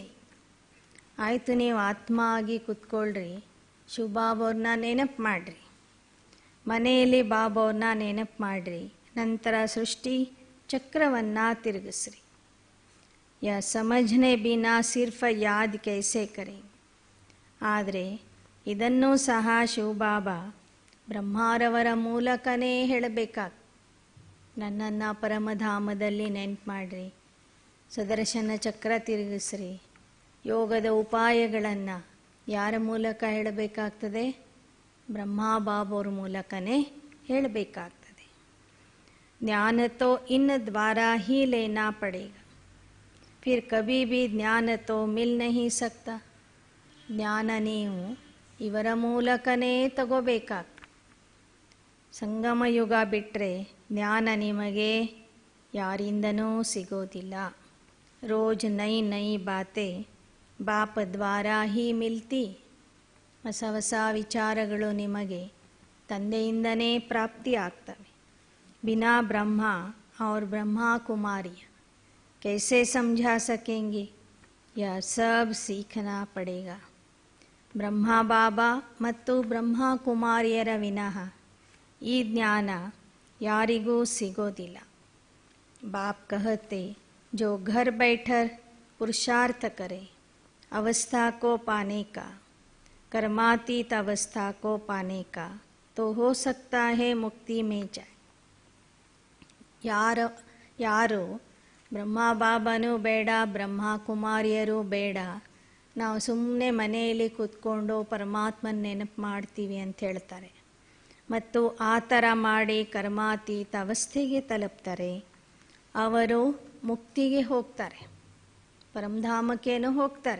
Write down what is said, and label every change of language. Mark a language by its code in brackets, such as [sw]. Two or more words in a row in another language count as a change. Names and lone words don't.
[kn] ಆಯಿತು, ನೀವು ಆತ್ಮ ಆಗಿ ಕೂತ್ಕೊಳ್ರಿ, ಶಿವ ಬಾಬಾವ್ರನ್ನ ನೆನಪು ಮಾಡಿರಿ, ಮನೆಯಲ್ಲಿ ಬಾಬಾವ್ರನ್ನ ನೆನಪು ಮಾಡಿರಿ, ನಂತರ ಸೃಷ್ಟಿ ಚಕ್ರವನ್ನು ತಿರುಗಿಸ್ರಿ. [hi] या समझने बिना सिर्फ याद कैसे करें. [kn] ಆದರೆ ಇದನ್ನೂ ಸಹ ಶಿವಬಾಬಾ ಬ್ರಹ್ಮಾರವರ ಮೂಲಕನೇ ಹೇಳಬೇಕಾಗ, ನನ್ನನ್ನು ಪರಮಧಾಮದಲ್ಲಿ ನೆನಪು ಮಾಡಿರಿ, ಸುದರ್ಶನ ಚಕ್ರ ತಿರುಗಿಸ್ರಿ. ಯೋಗದ ಉಪಾಯಗಳನ್ನು ಯಾರ ಮೂಲಕ ಹೇಳಬೇಕಾಗ್ತದೆ? ಬ್ರಹ್ಮಬಾಬಾವ್ರ ಮೂಲಕನೇ ಹೇಳಬೇಕಾಗ್ತದೆ. [hi] ज्ञान तो इन द्वारा ही लेना पड़ेगा, फिर कभी भी ज्ञान तो मिल नहीं सकता. [kn] ಜ್ಞಾನ ನೀವು ಇವರ ಮೂಲಕನೇ ತಗೋಬೇಕಾಗ್ತದೆ. ಸಂಗಮ ಯುಗ ಬಿಟ್ಟರೆ ಜ್ಞಾನ ನಿಮಗೆ ಯಾರಿಂದನೂ ಸಿಗೋದಿಲ್ಲ. [hi] रोज़ नई नई बातें बाप द्वारा ही मिलती. [kn] ಹೊಸ ಹೊಸ ವಿಚಾರಗಳು ನಿಮಗೆ ತಂದೆಯಿಂದನೇ ಪ್ರಾಪ್ತಿ ಆಗ್ತವೆ. [hi] बिना ब्रह्मा और ब्रह्मा कुमारियाँ कैसे समझा सकेंगे? यह सब सीखना पड़ेगा. [kn] ಬ್ರಹ್ಮ ಬಾಬಾ ಮತ್ತು ಬ್ರಹ್ಮ ಕುಮಾರಿಯರ ವಿನಃ ಈ ಜ್ಞಾನ ಯಾರಿಗೂ ಸಿಗೋದಿಲ್ಲ. [hi] बाप कहते, जो घर बैठकर पुरुषार्थ करे अवस्था को पाने का, कर्मातीत अवस्था को पाने का, तो हो सकता है मुक्ति में जाए. [kn] ಯಾರು ಬ್ರಹ್ಮ ಬಾಬಾನೂ ಬೇಡ, ಬ್ರಹ್ಮ ಕುಮಾರಿಯರು ಬೇಡ, ನಾವು ಸುಮ್ಮನೆ ಮನೆಯಲ್ಲಿ ಕೂತ್ಕೊಂಡು ಪರಮಾತ್ಮನ ನೆನಪು ಮಾಡ್ತೀವಿ ಅಂತ ಹೇಳ್ತಾರೆ ಮತ್ತು ಆ ಥರ ಮಾಡಿ ಕರ್ಮಾತೀತ ಅವಸ್ಥೆಗೆ ತಲುಪ್ತಾರೆ, ಅವರು ಮುಕ್ತಿಗೆ ಹೋಗ್ತಾರೆ, ಪರಮಧಾಮಕ್ಕೇನೋ ಹೋಗ್ತಾರೆ.